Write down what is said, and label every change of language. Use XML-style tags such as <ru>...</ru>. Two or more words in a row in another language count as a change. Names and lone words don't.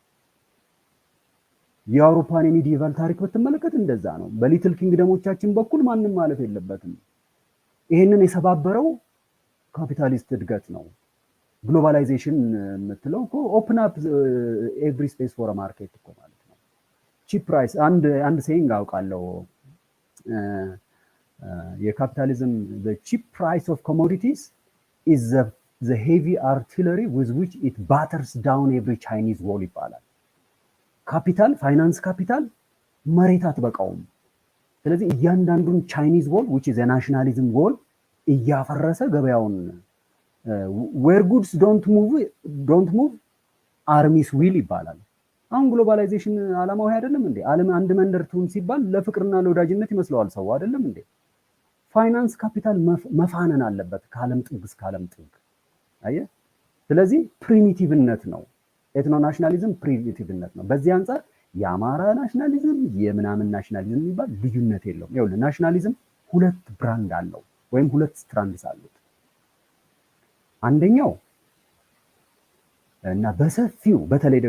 <am>የአውሮፓን የሚዲቫል ታሪክ ብትመለከት እንደዛ ነው። በሊትል ኪንግደሞቻችን በኩል ማንም ማለፍ የለበትም። ይሄንን የሰባበረው ካፒታሊስት እድገት ነው። ግሎባላይዜሽን የምትለው እኮ</am> <en>open up every space for market</en> <am>እኮ ማለት ነው።</am> <en>cheap price and saying</en> <am>አውቃለሁ።</am> <en>የካፒታሊዝም the cheap price of commodities is the heavy artillery with which it batters down every Chinese wall ይባላል። capital finance capital</en> <am>መሬት አትበቃውም። ስለዚህ እያንዳንዱን</am> <en>Chinese wall which is a nationalism wall</en> <am>እያፈረሰ ገበያውን</am> <en>where goods don't move armies will</en> <am>ይባላል። አሁን ግሎባላይዜሽን ዓላማው አይደለም እንዴ? ዓለም አንድ መንደር ትሁን ሲባል ለፍቅርና ለወዳጅነት ይመስለዋል ሰው አይደለም እንዴ?</am> <en>finance capital</en> <am>መፋነን አለበት ከዓለም ጥግ እስከ ዓለም ጥግ። አየህ፣ ስለዚህ ፕሪሚቲቭነት ነው</am> <en>ethno nationalism፣</en> <am>ፕሪሚቲቭነት ነው። በዚህ አንጻር የአማራ ናሽናሊዝም የምናምን ናሽናሊዝም የሚባል ልዩነት የለውም። ይኸውልህ ናሽናሊዝም ሁለት ብራንድ አለው ወይም ሁለት ስትራንድስ አሉት። አንደኛው እና በሰፊው በተለይ ደግሞ</am>